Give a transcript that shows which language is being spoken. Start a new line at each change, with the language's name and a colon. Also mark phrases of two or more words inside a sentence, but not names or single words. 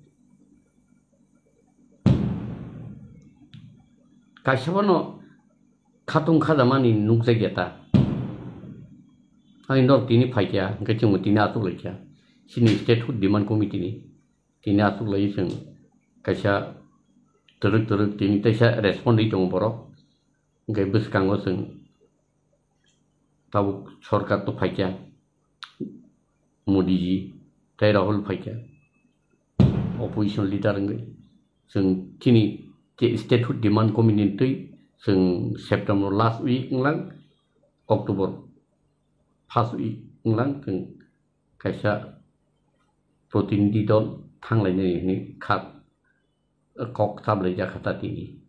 Bodo: कायसाबानो खातुं खाजामानि नुकजायगेता आं नर तिनि फाइथिया ओंखाय जों तिनि आतुलायथिया सिनि
English: statehood demand
Bodo: कमिटिनि तिनि आतुलाय जों कायसा तरक तिनि तैसा रेसपन्डै दङ बर' ओंखाय बोसकाङो जों ताबु सरकार तो फाइथिया मोदी जी ताय राहुल फाइथिया
English: opposition leader
Bodo: ओंखाय जों तिनि
English: statehood demand
Bodo: कमिटिनि तै जों
English: September last week
Bodo: ओंलां
English: October first week
Bodo: ओंलां जों कायसा प्रतिनिधि दल थांलायनायनि खात कक साबलाय जाखाता दिनि